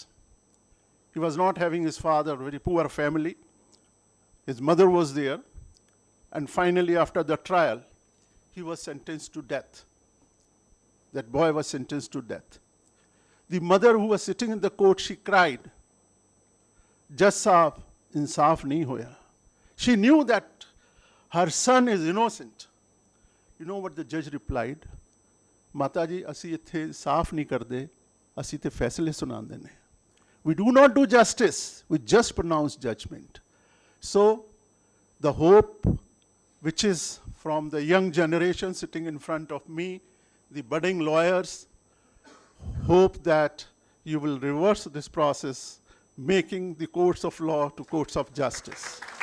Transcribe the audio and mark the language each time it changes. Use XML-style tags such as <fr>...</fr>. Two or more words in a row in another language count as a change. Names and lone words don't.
<en>He was not having his father, very poor family. His mother was there. And finally, after the trial, he was sentenced to death. That boy was sentenced to death. The mother who was sitting in the court, she cried, "Judge Saab,</en> <pa>ਇਨਸਾਫ਼ ਨਹੀਂ ਹੋਇਆ."</pa> <en>She knew that her son is innocent. You know what the judge replied? Mataji,</en> <pa>ਅਸੀਂ ਇੱਥੇ ਸਾਫ਼ ਨਹੀਂ ਕਰਦੇ, ਅਸੀਂ ਤੇ ਫੈਸਲੇ ਸੁਣਾਉਂਦੇ ਨੇ.</pa> <en>We do not do justice, we just pronounce judgment. So, the hope which is from the young generation sitting in front of me, the budding lawyers, hope that you will reverse this process, making the courts of law to courts of justice.</en>